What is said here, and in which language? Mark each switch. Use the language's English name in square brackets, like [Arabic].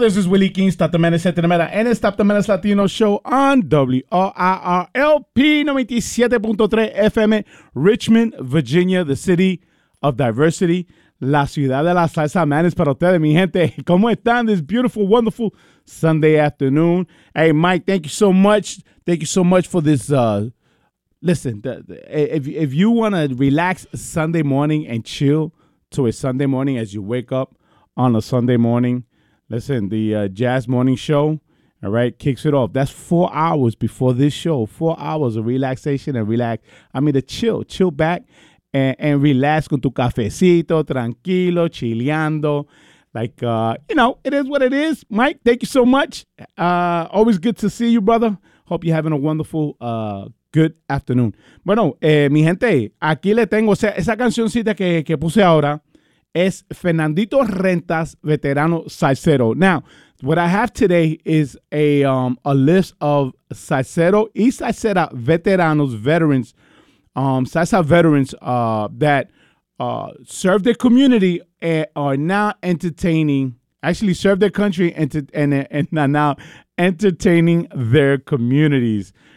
[English] This is Willy King, Stop the Madness e Tremera, and Stop the Madness Latino Show on WORLP 97.3 FM, Richmond, Virginia, the city of diversity. [Spanish] La ciudad de la salsa, man, es para ustedes, mi gente. ¿Cómo están? [English] This beautiful, wonderful Sunday afternoon. Hey, Mike, thank you so much. Thank you so much for this. Listen, if you want to relax Sunday morning and chill to a Sunday morning as you wake up on a Sunday morning, listen, the Jazz Morning Show, all right, kicks it off. That's 4 hours before this show. 4 hours of relaxation and relax. I mean, the chill back. And relax [Spanish] con tu cafecito, tranquilo, chileando. [English] Like, you know, it is what it is. Mike, thank you so much. Always good to see you, brother. Hope you're having a wonderful, good afternoon. [Spanish] Bueno, mi gente, aquí le tengo. O sea, esa cancioncita que puse ahora es Fernandito Rentas, Veterano Salsero. [English] Now, what I have today is a list of salsero y salsera veterans, salsa veterans that serve their community and are now entertaining, actually serve their country and are now entertaining their communities.